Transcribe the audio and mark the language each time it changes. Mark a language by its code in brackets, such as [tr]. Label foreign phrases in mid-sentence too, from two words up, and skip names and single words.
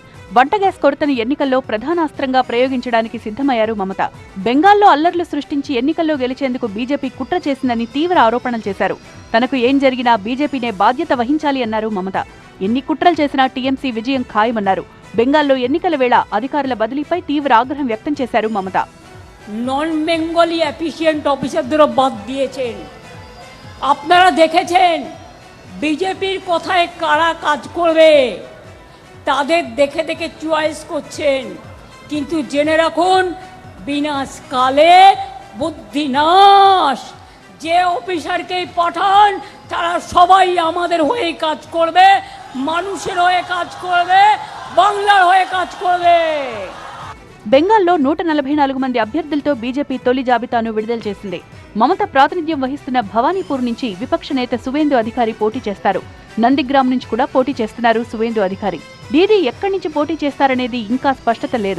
[te] వంట గ్యాస్ కొరతను ఎన్నికల్లో ప్రధానాస్త్రంగా ప్రయోగించడానికి సిద్ధమయ్యారు మమత. బెంగాల్లో అల్లర్లు సృష్టించి ఎన్నికల్లో గెలిచేందుకు బీజేపీ కుట్ర చేసిందని తీవ్ర ఆరోపణలు చేశారు. తనకు ఏం జరిగినా బీజేపీనే బాధ్యత వహించాలి అన్నారు మమత. ఎన్ని కుట్రలు చేసినా టీఎంసీ విజయం ఖాయమన్నారు. బెంగాల్లో ఎన్నికల వేళ అధికారుల బదిలీపై తీవ్ర ఆగ్రహం వ్యక్తం చేశారు మమత. [en] non Bengali efficient [bn] অফিসারদেরও বাদ দিয়েছেন। আপনারা দেখেছেন বিজেপির কথায় কারা কাজ করবে, তাদের দেখে দেখে চয়েস করছেন। কিন্তু জেনে রাখুন, বিনাশকালে বুদ্ধিনাশ। যে অফিসারকেই পাঠান তারা সবাই আমাদের হয়ে কাজ করবে, মানুষের হয়ে কাজ করবে, বাংলার হয়ে কাজ করবে। [te] బెంగాల్లో 144 మంది అభ్యర్థులతో బీజేపీ తొలి జాబితాను విడుదల చేసింది. మమత ప్రాతినిధ్యం వహిస్తున్న భవానీపూర్ నుంచి విపక్ష నేత సువేందు అధికారి పోటీ చేస్తారు. నందిగ్రామ్ నుంచి కూడా పోటీ చేస్తున్నారు సువేందు అధికారి. దీది ఎక్కడి నుంచి పోటీ చేస్తారనేది ఇంకా స్పష్టత లేదు.